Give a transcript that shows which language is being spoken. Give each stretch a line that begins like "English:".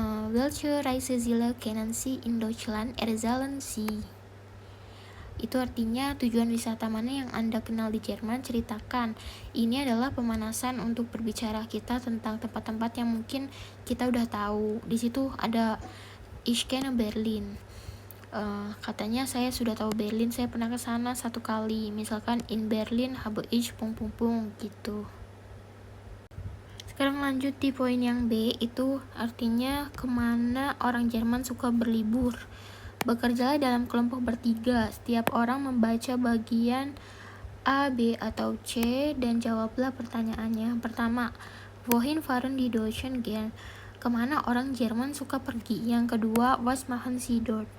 German: Welche Reiseziele kennen Sie in Deutschland? Erzählen Sie.
Indonesian: Itu artinya tujuan wisata mana yang Anda kenal di Jerman, ceritakan. Ini adalah pemanasan untuk berbicara kita tentang tempat-tempat yang mungkin kita udah tahu. Di situ ada
German: Ich kenne Berlin.
Indonesian: Katanya saya sudah tahu Berlin, saya pernah ke sana 1 kali. Misalkan
German: in Berlin habe ich ...
Indonesian: gitu. Sekarang lanjut di poin yang B, itu artinya kemana orang Jerman suka berlibur. Bekerjalah dalam kelompok bertiga. Setiap orang membaca bagian A, B, atau C dan jawablah pertanyaannya. Pertama,
German: wohin fahren die Deutschen gern?
Indonesian: Kemana orang Jerman suka pergi? Yang kedua,
German: was machen sie dort?